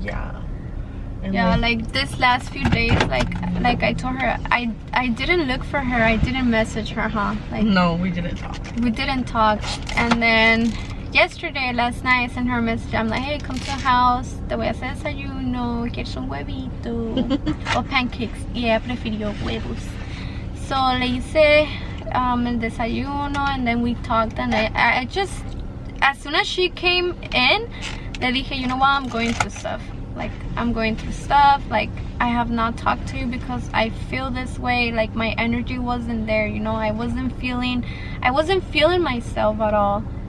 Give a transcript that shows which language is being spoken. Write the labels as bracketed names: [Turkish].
[English] Yeah. And yeah, like this last few days, like I told her, I didn't look for her. I didn't message her, huh? Like, no, we didn't talk. We didn't talk. And then last night, I sent her a message. I'm like, hey, come to the house. [Spanish] Te voy a hacer desayuno. ¿Quieres un huevito? O pancakes. Y ella prefirió huevos. [English] So [Spanish] le hice el desayuno, [English] and then we talked, and I just, as soon as she came in, [Spanish] le dije, [English] you know what, I'm going through stuff. like I'm going through stuff, like I have not talked to you because I feel this way, like my energy wasn't there, you know. I wasn't feeling myself at all.